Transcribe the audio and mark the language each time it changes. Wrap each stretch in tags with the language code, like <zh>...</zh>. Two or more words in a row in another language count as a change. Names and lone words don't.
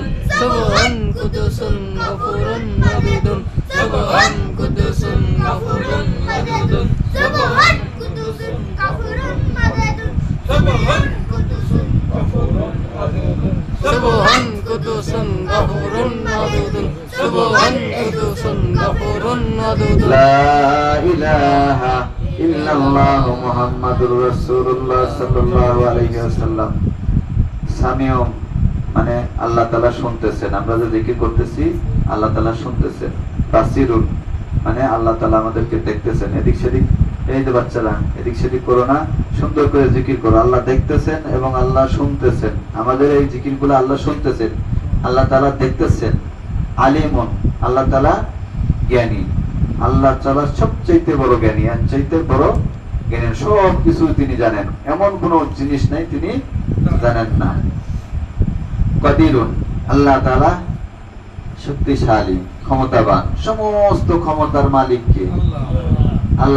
<ar>سبحان قدوس غفور ودود سبحان قدوس غفور ودود Subhan Qudusun Ghafurun Wadudun سبحان قدوس غفور ودود سبحان قدوس غفور ودود سبحان قدوس غفور ودود سبحان قدوس غفور ودود Subhan Qudusun Ghafurun Wadudun لا إله إلا الله محمد رسول الله صلى الله عليه وسلم</ar> <bn>সামিউম মানে আল্লাহ তাআলা শুনতেছেন আমরা যে জিকির করতেছি আল্লাহ তাআলা শুনতেছেন বাসিরুন মানে আল্লাহ তাআলা আমাদেরকে দেখতেছেন এদিক সেদিক এই যে বাচ্চারা এদিক সেদিক করো না সুন্দর করে জিকির করো আল্লাহ দেখতেছেন এবং আল্লাহ শুনতেছেন আমাদের এই জিকিরগুলো আল্লাহ শুনতেছেন আল্লাহ তাআলা দেখতেছেন আলিমুন আল্লাহ তাআলা জ্ঞানী আল্লাহ তাআলা সবচেয়ে বড় জ্ঞানী আর চাইতে বড় জ্ঞানী সব কিছু তিনি জানেন এমন কোন জিনিস নাই তিনি জানেন না কাদিরুন আল্লাহ তাআলা শক্তিশালী ক্ষমতাবান সমস্ত ক্ষমতার মালিক কে</bn>